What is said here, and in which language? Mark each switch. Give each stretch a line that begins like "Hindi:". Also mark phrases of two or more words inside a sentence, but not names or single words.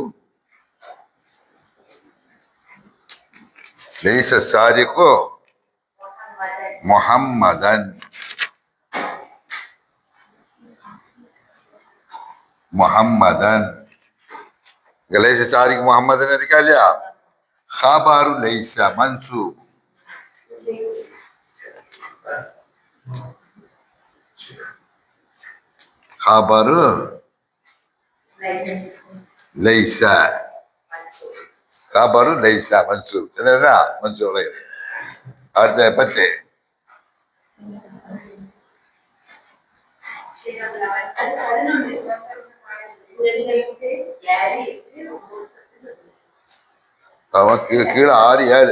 Arabic: محمدا ليس السارق محمدا
Tamil: இருக்கா இல்லையா
Arabic: خبر ليس منصوب خبر ليس خبر ليس منصوب என்னடா منصوب அடுத்த 10
Tamil: நமக்கு கீழே 6